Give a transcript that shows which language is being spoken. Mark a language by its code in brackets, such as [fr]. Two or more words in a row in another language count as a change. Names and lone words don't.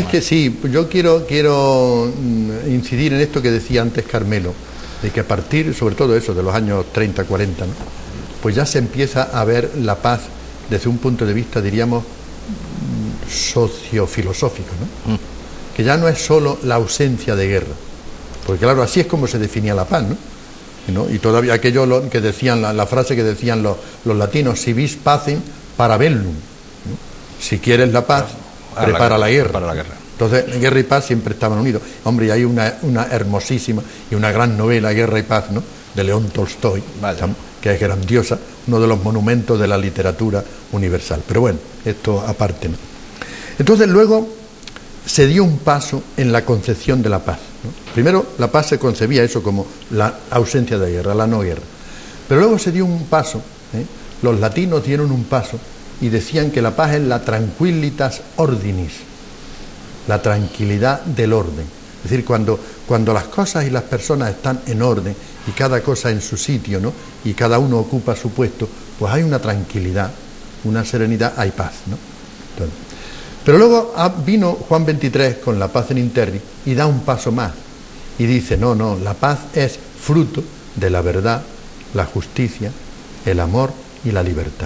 [es] Es que sí, yo quiero incidir en esto que decía antes Carmelo, de que a partir, sobre todo eso, de los años 30, 40, ¿no?, pues ya se empieza a ver la paz desde un punto de vista, diríamos, sociofilosófico, ¿no? Que ya no es solo la ausencia de guerra. Porque claro, así es como se definía la paz, ¿no? Y todavía aquello que decían, la frase que decían los latinos, [la] si vis pacem parabellum, [es] ¿no? Si quieres la paz, prepara la guerra. Entonces, guerra y paz siempre estaban unidos. Hombre, y hay una hermosísima y una gran novela, Guerra y Paz, ¿no?, de León Tolstoy, que es grandiosa, uno de los monumentos de la literatura universal. Pero bueno, esto aparte, ¿no? Entonces luego se dio un paso en la concepción de la paz, ¿no? Primero la paz se concebía eso como la ausencia de guerra, la no guerra. Pero luego se dio un paso, los latinos dieron un paso y decían que la paz es la [la] tranquillitas ordinis, [es] la tranquilidad del orden. Es decir, cuando las cosas y las personas están en orden y cada cosa en su sitio, ¿no?, y cada uno ocupa su puesto, pues hay una tranquilidad, una serenidad, hay paz, ¿no? Entonces, pero luego vino Juan XXIII con la paz en interni y da un paso más y dice, no, la paz es fruto de la verdad, la justicia, el amor y la libertad.